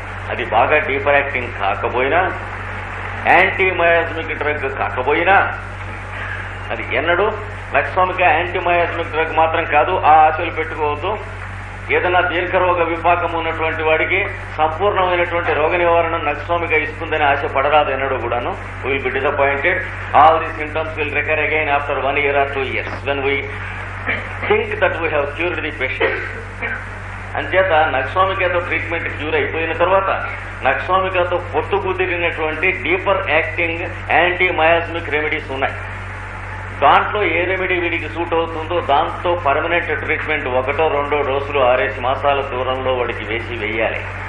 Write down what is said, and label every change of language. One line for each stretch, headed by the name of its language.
Telugu: అది బాగా deeper acting కాకపోయినా, యాంటీమయాస్మిక్ డ్రగ్ కాకపోయినా, అది ఎన్నడూ నక్స్వామిక యాంటీమయాస్మిక్ డ్రగ్ మాత్రం కాదు. ఆ ఆశలు పెట్టుకోవద్దు. ఏదైనా దీర్ఘరోగ విపాకం ఉన్నటువంటి వాడికి సంపూర్ణమైనటువంటి రోగ నివారణ నక్స్వామిక ఇస్తుందని ఆశ పడరాదు ఎన్నడూ కూడాను.
English: Will be disappointed. All the symptoms will recur again after 1 year or 2 years when we think that we have cured the patient.
Telugu: అంచేత నక్స్వామికతో ట్రీట్మెంట్ క్యూర్ అయిపోయిన తర్వాత నక్స్వామికతో పొత్తు కుదిరినటువంటి డీపర్ యాక్టింగ్ యాంటీమయాస్మిక్ రెమెడీస్ ఉన్నాయి. దాంట్లో ఏ రెమెడీ వీడికి సూట్ అవుతుందో దాంతో పర్మనెంట్ ట్రీట్మెంట్ 1 or 2 డోసులు 6 మాసాల దూరంలో వాడికి వేయాలి.